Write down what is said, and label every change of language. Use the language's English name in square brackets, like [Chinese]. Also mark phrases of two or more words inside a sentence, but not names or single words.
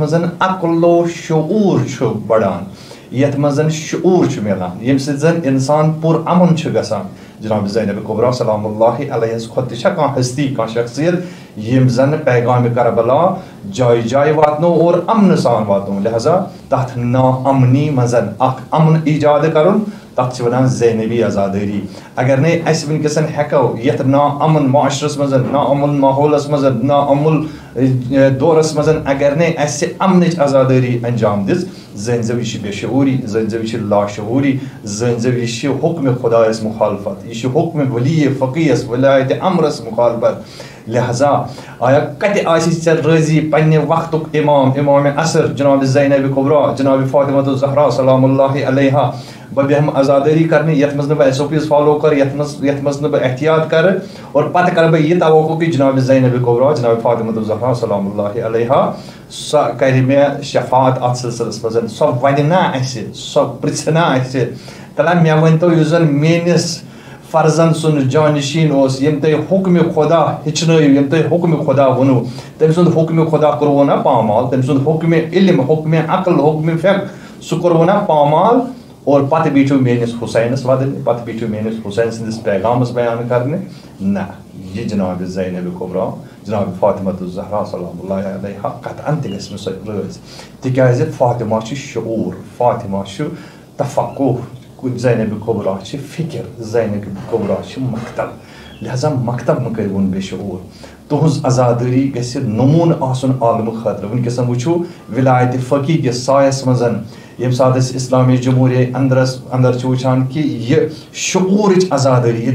[Kashmiri] منٛز عقل و شعوٗر چھُ بڑان یتھ منٛز شعوٗر چھُ مِلان ییٚمہِ سۭتۍ زن انسان پُر امُن چھُ گژھان جناب زینب کبرا [Arabic] سلام اللہ علیہس [Kashmiri] کھۄتہٕ تہِ چھا کانٛہہ ہستی کانٛہہ شخصیت یِم زن پیغامِ کربلا جایہِ جایہِ واتنو اور امنہٕ سان واتنو لہذا تتھ نا امنی منٛز اکھ امن ایجاد کرُن تتھ چھِ ونان زینبی آزادٲری اگر نے اسہِ ونکیٚس ہیٚکو یتھ نا امن معاشرس منٛز نا امن ماحولس منٛز نا امن دورس منٛز اگر نے اسہِ امنٕچ آزادٲری انجام دِژ زٲنۍزٮ۪و یہِ چھِ بے شعوٗری زٲنۍزٮ۪و یہِ چھِ لاشعوٗری زٲنۍزٮ۪و یہِ چھِ حُکمہِ خۄدایس مُخالفت یہِ چھِ حُکمہِ ولی فقیٖیس ولایتِ امرس مُخالفت لہذا آیا کتہِ آسہِ ژےٚ رٲضی پننہِ وقتُک امام امامِ عصر جناب زینب کبرا جناب فاطمۃ الزہرا [Arabic] سلام اللہ علیہا [Kashmiri] بہٕ بیٚہمہٕ آزادٲری کرنہِ یتھ منٛز نہٕ بہٕ SOPs فالو کرٕ یتھ منٛز نہٕ بہٕ احتیاط کرٕ اور پتہٕ کرٕ بہٕ یہِ توقع کہِ جناب زینب کبرا جناب فاطمۃ الزہرا [Arabic] سلام اللہ علیہا [Kashmiri] سۄ کرِ مےٚ شفاعت اتھ سلسلس منٛز سۄ ونہِ نا اسہِ سۄ پرژھِ نا اسہِ تلہ مےٚ ؤنۍتو یُس زن میٲنِس فرزن سُنٛد جانشین اوس ییٚمۍ تۄہہِ حُکمہِ خۄدا ہیٚچھنٲیِو ییٚمۍ تۄہہِ حُکمہِ خۄدا ووٚنوٕ تٔمۍ سُنٛد حُکمہِ خۄدا کوٚروٕ نا پامال تٔمۍ سُنٛد حُکمہِ علم حُکمہِ عقل حُکمہِ فِقہ سُہ کوٚروٕ نا پامال اور پتہٕ بیٖٹھِو میٲنِس حُسینس ودٕنہِ پتہٕ بیٖٹھِو میٲنِس حُسین سٕنٛدِس پیغامس بیان کرنہِ نہ یہِ جناب زینب کبرا جناب فاطمۃ الزہرا [Arabic] سلام اللہ علیہا [Kashmiri] قطعن تہِ گژھِ نہٕ سۄ رٲضۍ تِکیٛازِ فاطمہ چھُ شعوٗر فاطمہ چھُ تفقُہ زینب کبرا چھِ فِکر زینب کبرا چھِ مکتب لہذا مکتب مہٕ کٔرِوُن بے شعوٗر تُہنٛز آزادٲری گژھِ نموٗنہٕ آسُن عالمہٕ خٲطرٕ ؤنکیٚس وٕچھو ولایتِ فقی کِس سایس منٛز ییٚمہِ ساتہٕ أسۍ اسلامی جمہوٗرِیا انٛدر چھِ وٕچھان کہِ یہِ شعوٗرٕچ آزادٲری ییٚتہِ